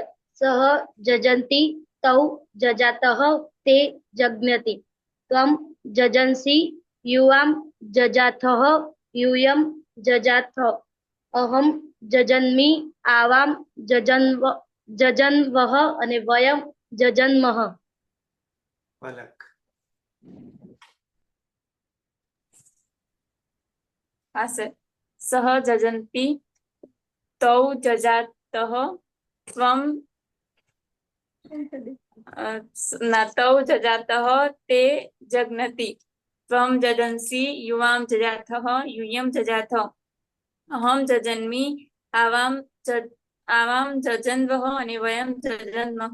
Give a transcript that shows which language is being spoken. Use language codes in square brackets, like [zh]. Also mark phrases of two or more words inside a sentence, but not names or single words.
[sa] सह जजन्ति तौ जजातः ते जग्नति. त्वं जजन्सि युवां जजाथः यूयं जजाथ. अहं जजन्मि आवां जजन्वः અને વયમ જજન્મઃ. પલક. [gu] હા સર. [sa] सह जजंती तौ जजातः त्वम तौ जजातः ते जग्नति त्वम जजंसी युवाम जजातः यूयं जजाथ अहम जजन्मी आवाम जजन्वः अने वयम जजन्मः.